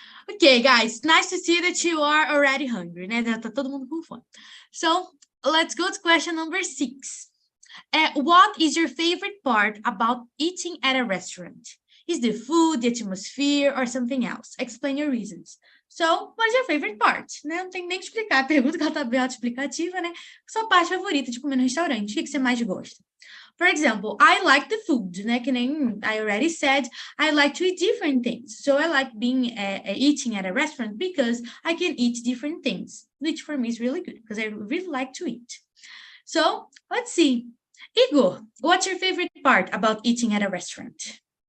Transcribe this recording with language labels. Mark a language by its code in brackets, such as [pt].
[en] Okay, guys, nice to see that you are already hungry, né? [pt] Tá todo mundo com fome. [en] So, let's go to question number 6. What is your favorite part about eating at a restaurant? Is the food, the atmosphere, or something else? Explain your reasons. So, what is your favorite part? Né? [pt] Não tem nem que explicar. A pergunta que ela tá bem autoexplicativa, né? Sua parte favorita de comer no restaurante. O que você mais gosta? [en] For example, I like the food, né? [pt] Que nem [en] I already said, I like to eat different things. So I like eating at a restaurant because I can eat different things, which for me is really good because I really like to eat. So let's see. Igor, what's your favorite part about eating at a restaurant?